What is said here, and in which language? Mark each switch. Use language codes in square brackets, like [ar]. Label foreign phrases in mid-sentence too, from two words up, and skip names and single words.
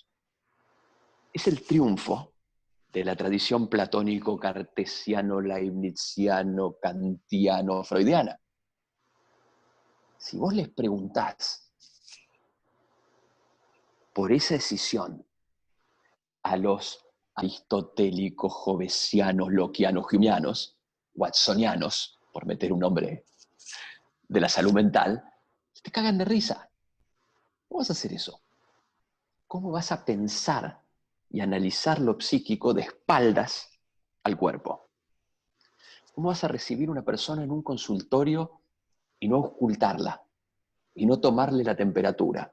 [es] Es el triunfo de la tradición platónico, cartesiano, leibniziano, kantiano, freudiana. Si vos les preguntás por esa decisión a los aristotélicos, jovesianos, lockeanos, humeanos, watsonianos, por meter un nombre de la salud mental, te cagan de risa. ¿Cómo vas a hacer eso? ¿Cómo vas a pensar y analizar lo psíquico de espaldas al cuerpo? ¿Cómo vas a recibir a una persona en un consultorio y no auscultarla, y no tomarle la temperatura?